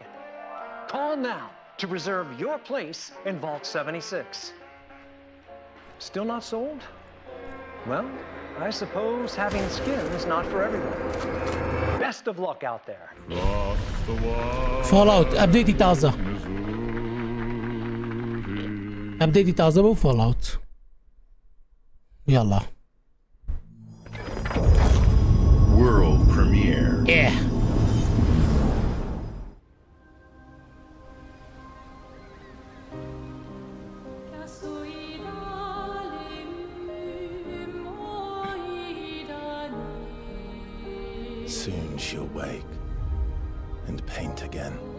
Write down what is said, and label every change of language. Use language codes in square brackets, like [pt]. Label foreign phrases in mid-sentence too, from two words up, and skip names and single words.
[en] Call now to reserve your place in Vault 76. Still not sold? Well, I suppose having skin is not for everyone. Best of luck out there. [ckb] Fallout update تازە. update تازە بۆ Fallout. يلا. [en] World premiere. Yeah. Soon she'll wake and paint again.